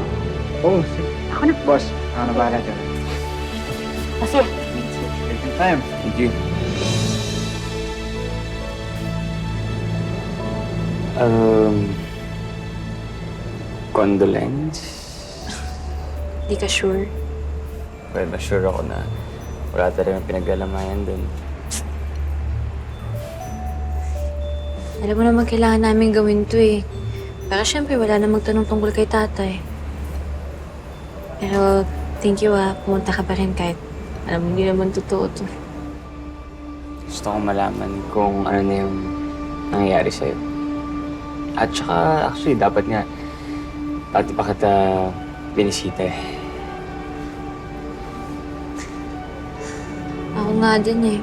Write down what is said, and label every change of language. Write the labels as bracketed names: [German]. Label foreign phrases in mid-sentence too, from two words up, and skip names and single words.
[Filipino] Oh, Ako na. boss. Ako na bahala dyan. Kasi, [English] Take your time. Thank you. Condolence? [Filipino] Di ka sure? Well, sure ako na wala talagang pinag-alamayan dun. Alam mo naman kailangan namin gawin to eh. Pero syempre wala na magtanong tungkol kay tatay. Pero thank you pumunta ka pa rin kahit alam mo hindi naman totoo to. Gusto kong malaman kung ano na yung nangyayari sa'yo. At saka, actually, dapat nga, pati pa kita binisita eh. Ako nga din eh.